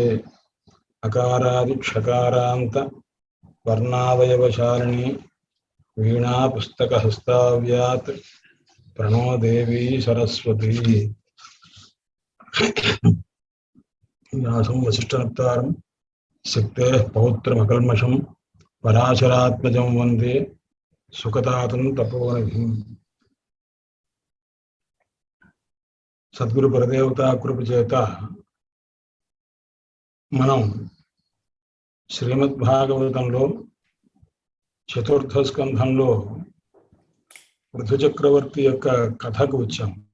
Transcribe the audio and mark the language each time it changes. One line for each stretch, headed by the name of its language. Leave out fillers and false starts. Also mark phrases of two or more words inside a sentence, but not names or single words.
Sanskrit: अकारादिक्षकारान्त वर्णावयवशालिनी वीणापुस्तकहस्ताव्यात् प्रणो देवी सरस्वती। व्यासं वसिष्ठनप्तारं सिक्तेः पौत्रमकल्मषं पराशरात्मजं वन्दे सुखतातं तपोनिधिम्।
Telugu: సద్గురు పరదేవత కృప చేత మనం శ్రీమద్భాగవతంలో చతుర్థ స్కంధంలో పృథు చక్రవర్తి యొక్క కథకు వచ్చాం.